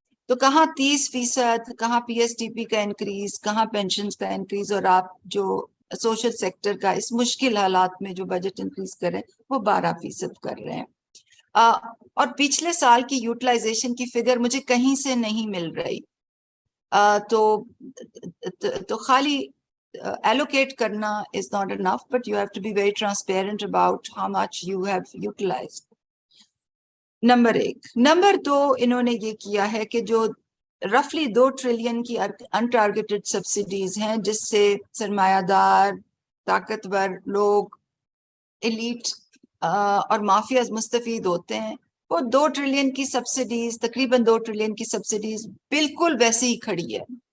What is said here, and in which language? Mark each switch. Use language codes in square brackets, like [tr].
[hi] तो कहाँ 30%, कहाँ PSDP का इंक्रीज, कहाँ पेंशन्स का इंक्रीज, और आप जो सोशल सेक्टर का इस मुश्किल हालात में जो बजट इंक्रीज कर रहे हैं वो 12% कर रहे हैं। और पिछले साल की यूटिलाइजेशन की फिगर मुझे कहीं से नहीं मिल रही। तो खाली allocate करना [en] is not enough, but you have to be very transparent about how much you have utilized. [hi] Number 1। Number 2, इन्होंने ये किया है कि जो रफली 2 ट्रिलियन की अनटारगेटेड सब्सिडीज हैं, जिससे सरमायादार, ताकतवर लोग, एलीट और माफियाज मुस्तफीद होते हैं, वो 2 ट्रिलियन की सब्सिडीज, तकरीबन 2 ट्रिलियन की सब्सिडीज बिल्कुल वैसे ही खड़ी है।